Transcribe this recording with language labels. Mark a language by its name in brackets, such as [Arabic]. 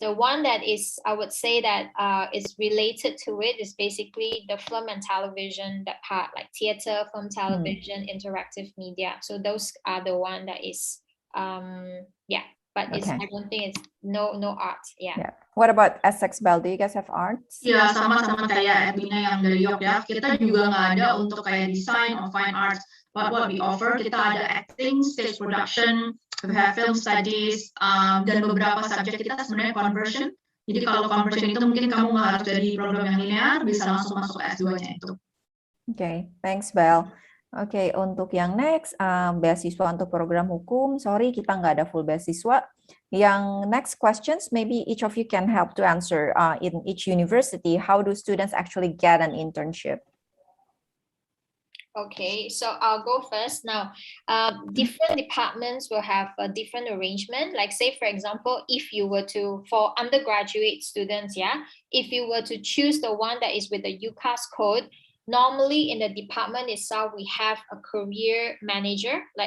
[English] The one that is, I would say that is related to it is basically the film and television, that part, like theater, film, television, interactive media. So those are the one that is, but it's, I don't think it's no art. Yeah. What about Essex, Bell? Do you guys have arts? [Indonesian] Ya, sama-sama kayak Edwina yang dari York ya. Kita juga nggak ada untuk kayak [English] design or fine arts. But what we offer, [Indonesian] kita ada [English] acting, stage production, we have film studies, [Indonesian] dan beberapa subjek kita sebenarnya [English] conversion. [Indonesian] Jadi kalau conversion itu mungkin kamu nggak harus dari program yang linear, bisa langsung masuk ke S2-nya itu. [English] Okay, thanks, Belle. [Indonesian] Oke, untuk yang next, beasiswa untuk program hukum, [English] sorry [Indonesian] kita nggak ada full beasiswa. Yang [English] next questions, maybe each of you can help to answer. In each university, how do students actually get an internship? Okay, so I'll go first. Now, different departments will have a different arrangement. Like say, for example, if you were to, for undergraduate students, if you were to choose the one that is with the UCAS code, normally in the department itself, we have a career manager.